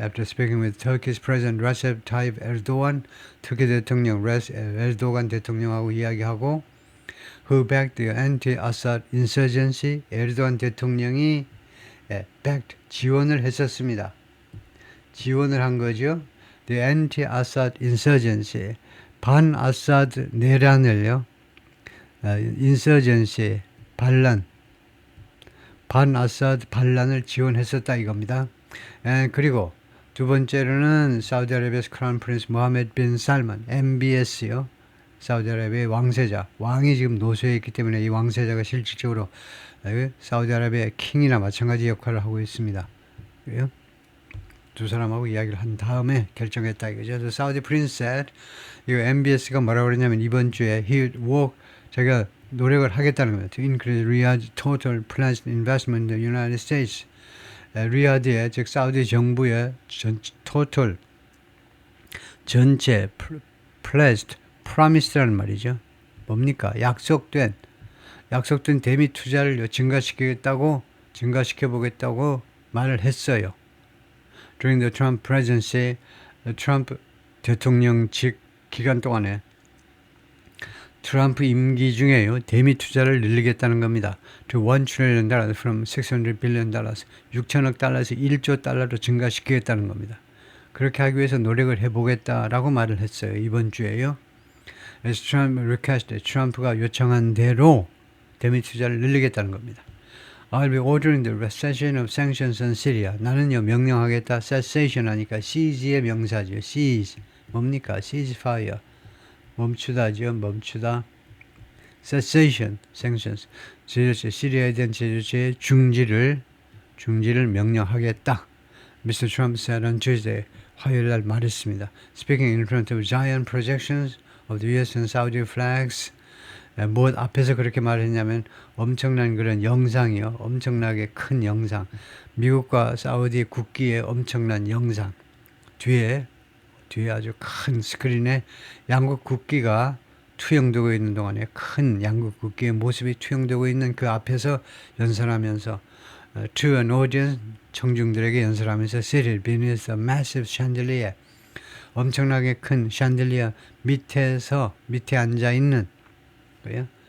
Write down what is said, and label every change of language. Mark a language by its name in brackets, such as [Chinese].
[English] After speaking with Turkey's President Recep Tayyip Erdogan, [Korean] 터키 대통령 에르도간 대통령하고 이야기하고 [English] who backed the anti-Assad insurgency, [Korean] 에르도안 대통령이 [English] backed, [Korean] 지원을 했었습니다. 지원을 한 거죠. [English] The anti-Assad insurgency, [Korean] 반-아사드 내란을요. insurgency, 반란, 반-아사드 반란을 지원했었다 이겁니다. 그리고 두 번째로는 사우디아라비아의 크라운 프린스 모하메드 빈 살만, MBS요. 사우디아라비아의 왕세자, 왕이 지금 노쇠해 있기 때문에 이 왕세자가 실질적으로 사우디아라비아의 킹이나 마찬가지 역할을 하고 있습니다. 그래요? 두 사람하고 이야기를 한 다음에 결정했다 이거죠. [English] The Saudi Prince said, [Korean] 이거 MBS가 뭐라고 그랬냐면 이번 주에 [English] he would work, [Korean] 자기가 노력을 하겠다는 거예요. [English] To increase Riyadh's total pledged investment in the United States. [Korean] 리야드의, 즉 사우디 정부의 total, 전체, pledged, promised라는 말이죠. 뭡니까? 약속된 대미 투자를 증가시켜보겠다고 말을 했어요. [English] During the Trump presidency, [Korean] 트럼프 대통령직 기간 동안에 트럼프 임기 중에요. 대미 투자를 늘리겠다는 겁니다. [English] To $1 trillion from $600 billion, [Korean] 6천억 달러에서 1조 달러로 증가시키겠다는 겁니다. 그렇게 하기 위해서 노력을 해보겠다라고 말을 했어요. 이번 주에요. [English] As Trump requested, [Korean] 트럼프가 요청한 대로 대미 투자를 늘리겠다는 겁니다. [English] I'll be ordering the cessation of sanctions on Syria. [Korean] 나는요 명령하겠다. cessation 하니까 seize의 명사죠. seize 뭡니까? ceasefire 멈추다죠. 멈추다. cessation, sanctions. 제조체, 시리아에 대한 제조체의 중지를 명령하겠다. [English] Mr. Trump said on Tuesday, [Korean] 화요일 날 말했습니다. [English] Speaking in front of giant projections of the US and Saudi flags. [Korean] 뭐 앞에서 그렇게 말했냐면 엄청난 그런 영상이요. 엄청나게 큰 영상. 미국과 사우디 국기의 엄청난 영상. 뒤에 아주 큰 스크린에 양국 국기가 투영되고 있는 동안에 큰 양국 국기의 모습이 투영되고 있는 그 앞에서 연설하면서 [English] to an audience, [Korean] 청중들에게 연설하면서 [English] seated beneath a massive chandelier, [Korean] 엄청나게 큰 샹들리아 밑에 앉아 있는 거예요.